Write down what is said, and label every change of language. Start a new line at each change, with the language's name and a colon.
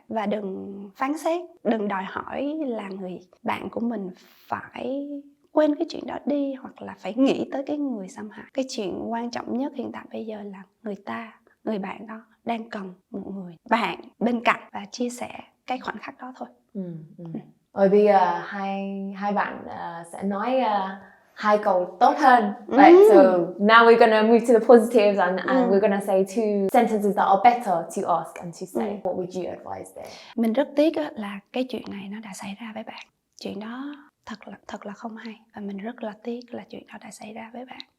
Vietnamese: Và đừng phán xét, đừng đòi hỏi là người bạn của mình phải quên cái chuyện đó đi hoặc là phải nghĩ tới cái người xâm hại. Cái chuyện quan trọng nhất hiện tại bây giờ là người bạn đó đang cần một người bạn bên cạnh và chia sẻ cái khoảnh khắc đó thôi. Rồi bây giờ hai bạn sẽ nói 2 câu tốt hơn.
English: Right, so now we're gonna move to the positives and we're gonna say 2 sentences that are better to ask and to say. What would you advise there?
Vietnamese: Mình rất tiếc là cái chuyện này nó đã xảy ra với bạn. Chuyện đó thật là không hay và mình rất là tiếc là chuyện đó đã xảy ra với bạn.